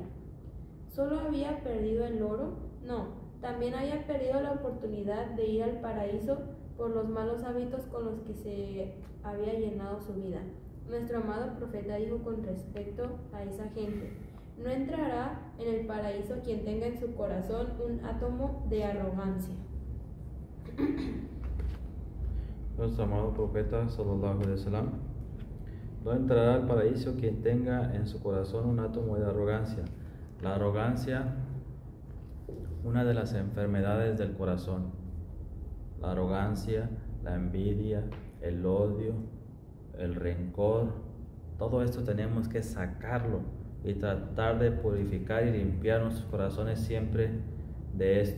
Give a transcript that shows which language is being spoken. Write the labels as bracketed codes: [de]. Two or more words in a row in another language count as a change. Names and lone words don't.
[es] ¿Solo había perdido el oro? No, también había perdido la oportunidad de ir al paraíso por los malos hábitos con los que se había llenado su vida. Nuestro amado profeta dijo con respecto a esa gente: no entrará en el paraíso quien tenga en su corazón un átomo de arrogancia. Nuestro amado profeta [ar] صلى الله عليه وسلم: [es] no entrará al paraíso quien tenga en su corazón un átomo de arrogancia. La arrogancia, una de las enfermedades del corazón. La arrogancia, la envidia, el odio, el rencor, todo esto tenemos que sacarlo y tratar de purificar y limpiar nuestros corazones siempre de esto.